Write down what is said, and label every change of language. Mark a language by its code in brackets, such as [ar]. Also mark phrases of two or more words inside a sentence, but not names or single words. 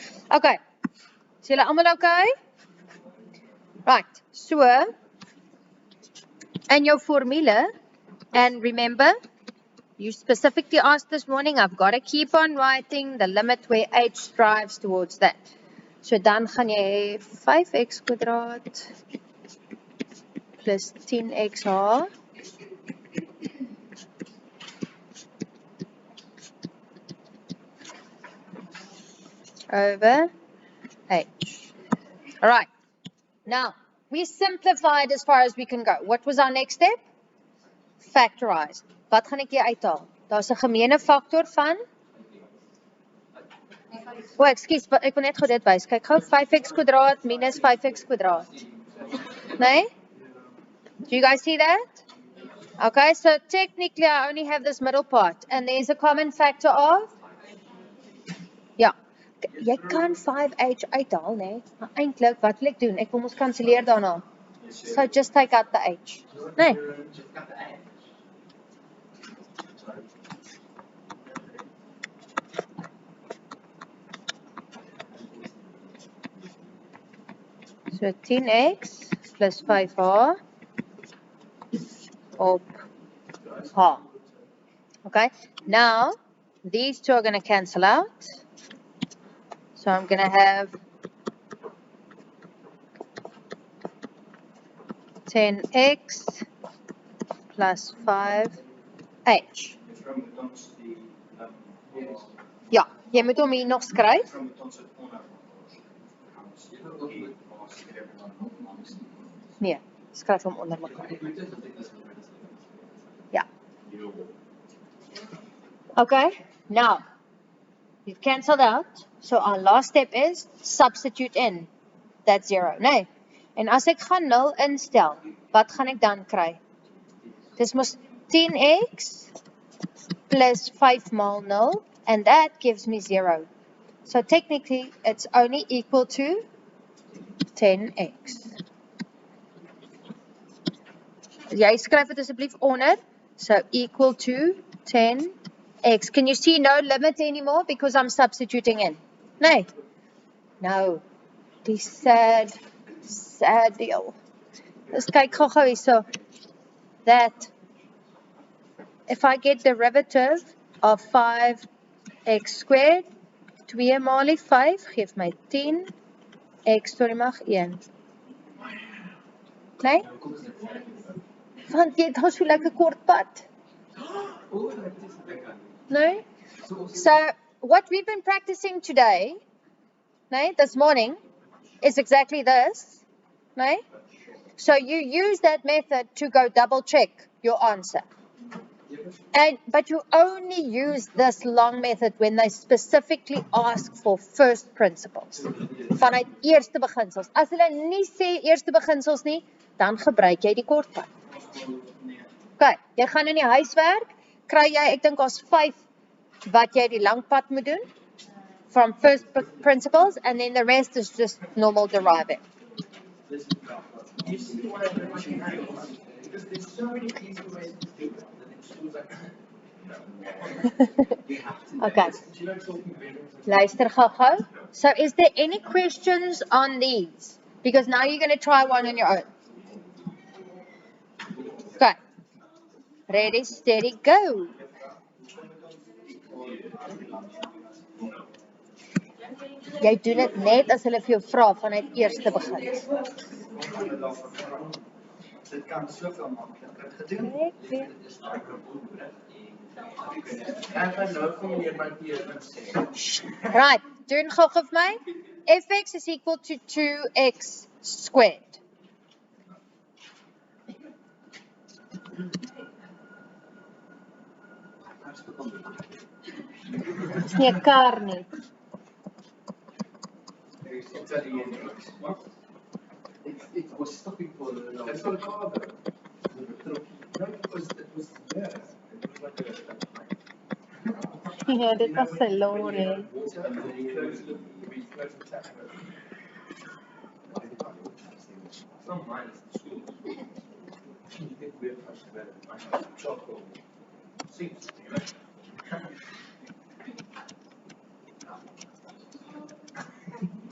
[af] Okay, is julle almal okay? [en] Right, so, in your formula, and remember, you specifically asked this morning, I've got to keep on writing the limit where h strives towards that. [af] So dan gaan jy hê 5x kwadraat plus 10x over h. [en] Alright, now, we simplified as far as we can go. What was our next step? Factorize. [af] Wat gaan ek hier uithaal? Daar's 'n gemeene faktor van ekskuus, ek wil net gou dit wys. Kyk gou 5x kwadraat minus 5x kwadraat. Nee? [en] Do you guys see that? Okay, so technically I only have this middle part and there's a common factor of ja. [af] Jy kan 5h uithaal, nee. Maar eintlik wat wil ek doen? Ek wil mos kanselleer daarna. [en] So just take out the h. Nee. So 10x plus 5h op h. Okay, now these two are going to cancel out. So I'm going to have 10x plus 5h. [af] Ja, jy moet hom hier nog skryf. Nee, skryf hom onder mekaar. Ja. [en] Okay, now, we've cancelled out. So our last step is substitute in. That's 0. [af] Nee. En as ek gaan 0 instel, wat gaan ek dan kry? Dis mos 10x plus 5 maal 0, [en] and that gives me 0. So technically, it's only equal to 10x. [af] Jy skryf dit asseblief onder. [en] So equal to 10x. Can you see no limit anymore because I'm substituting in? [af] Nee. No. Die sad deal. Let's kyk gou hier so. [en] That if I get derivative of 5x squared, [af] 2 maal 5 geef my 10 x tot die mag 1. Nee? Want jy het al so lekker kort pad. [en] No? So, what we've been practicing today, this morning, is exactly this. So you use that method to go double check your answer. But you only use this long method when they specifically ask for first principles. [af] Vanuit eerste beginsels. As hulle nie sê eerste beginsels nie, dan gebruik jy die kortpad. Okay, jy gaan in die huiswerk, kry jy, ek dink daar's 5 wat jy die lang pad moet doen [en] from first principles, and then the rest is just normal deriving. Okay. [af] Luister gou. [en] So is there any questions on these? Because now you're going to try one on your own. Okay. Ready, steady, go. [af] Jy doen dit net as hulle vir jou vra vanuit eerste begin. Dit kan soveel makliker gedoen. Right, doen gou vir my. [en] Fx is equal to 2x squared. [af] Dis nie 'n kar nie. [en] It was stopping for the it's not a car though. No, it was there. It was like a yeah, [af] dit was 'n lorry. [en] Some minus the school. You think we're much better. Chocolate. Seems to be right.